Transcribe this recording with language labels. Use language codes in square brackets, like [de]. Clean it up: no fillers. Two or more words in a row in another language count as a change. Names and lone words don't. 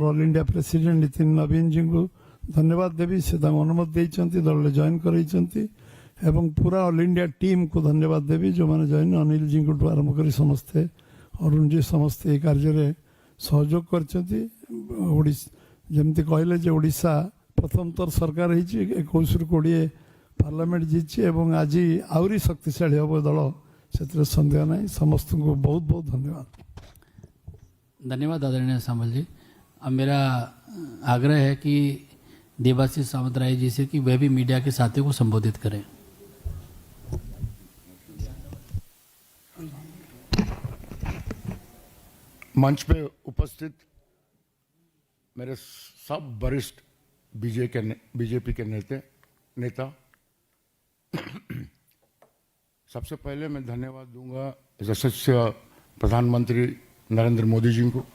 [en] All India President [or] ନିତିନ ନବୀନଜୀଙ୍କୁ ଧନ୍ୟବାଦ ଦେବି ସେ ତାଙ୍କୁ ଅନୁମତି ଦେଇଛନ୍ତି ଦଳରେ ଜଏନ୍ କରାଇଛନ୍ତି ଏବଂ ପୁରା [en] All India [or] ଟିମ୍କୁ ଧନ୍ୟବାଦ ଦେବି ଯେଉଁମାନେ ଜଏନ୍ ଅନିଲଜୀଙ୍କଠୁ ଆରମ୍ଭ କରି ସମସ୍ତେ ଅରୁଣଜୀ ସମସ୍ତେ ଏହି କାର୍ଯ୍ୟରେ ସହଯୋଗ କରିଛନ୍ତି ଯେମିତି କହିଲେ ଯେ ଓଡ଼ିଶା ପ୍ରଥମ ଥର ସରକାର ହେଇଛି 21ରୁ 20 ପାର୍ଲାମେଣ୍ଟ ଜିତିଛି ଏବଂ ଆଜି ଆହୁରି ଶକ୍ତିଶାଳୀ ହେବ ଦଳ ସେଥିରେ ସନ୍ଦେହ ନାହିଁ ସମସ୍ତଙ୍କୁ ବହୁତ ବହୁତ ଧନ୍ୟବାଦ [hi] धन्यवाद आदरणीय सामल जी। अब मेरा आग्रह है कि देवाशीष सावंतराय जी से कि वे भी मीडिया के साथियों को संबोधित करें। मंच पे उपस्थित मेरे सब वरिष्ठ बीजेपी के नेता सबसे पहले मैं धन्यवाद दूंगा यशस्वी प्रधानमंत्री नरेंद्र मोदी जी को।